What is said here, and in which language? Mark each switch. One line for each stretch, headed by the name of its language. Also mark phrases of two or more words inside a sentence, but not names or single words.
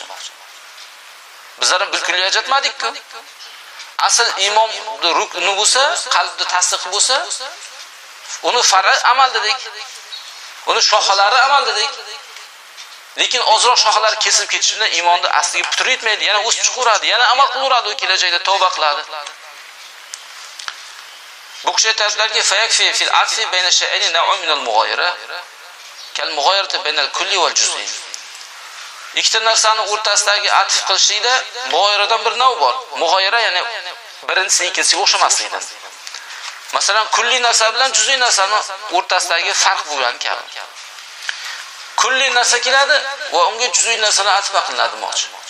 Uzbek: Bizlar bir kulliyat aytmadik-ku. Asl iymon rukni bo'lsa, qalbda tasdiq bo'lsa, uni far'i amal dedik. Uni shoxalari amal dedik. Lekin ozroq shoxalari kesib ketish bilan iymonni asliga putur etmaydi, yana o'sib chiqaveradi, yana amal qilaveradi, u kelajakda tavba qiladi. Bu kishi aytadilarki,
Arabic: فيكفي في العطف بين شيئين نوع من المغايرة كالمغايرة بين الكل والجزء.
Uzbek: Ikkita narsani o'rtasidagi atf qilishlikda mughayiradan bir nav bor. Mughayira ya'ni birinchisi ikkinchisiga o'xshamasligidan. Masalan, kulli narsa bilan juz'iy narsani o'rtasidagi farq bo'lgan kabi. Kulli narsa keladi va unga juz'iy narsalar atf qilinadi demoqchi.